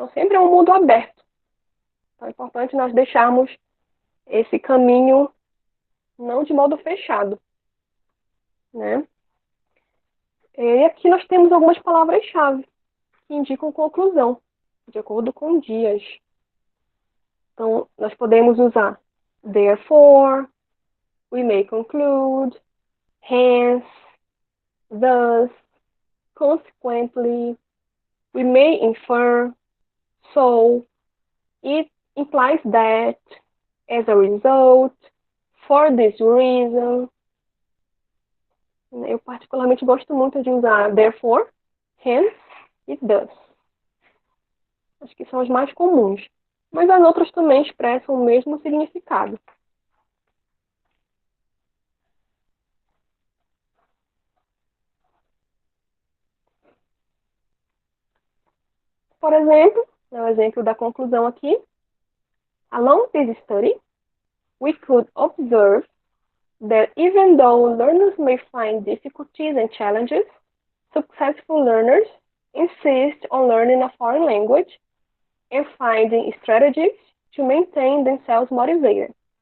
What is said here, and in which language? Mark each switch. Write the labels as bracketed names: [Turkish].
[Portuguese] Então, sempre é um mundo aberto. Então, é importante nós deixarmos esse caminho não de modo fechado, né? E aqui nós temos algumas palavras-chave que indicam conclusão, de acordo com Dias. Então, nós podemos usar [English] therefore, we may conclude, hence, thus, consequently, we may infer, so, it implies that, as a result, for this reason. [Portuguese] Eu particularmente gosto muito de usar therefore, hence e thus. Acho que são os mais comuns. Mas as outras também expressam o mesmo significado. Por exemplo, o exemplo da conclusão aqui. [English] Along this study, we could observe that even though learners may find difficulties and challenges, successful learners insist on learning a foreign language and finding strategies to maintain themselves motivated.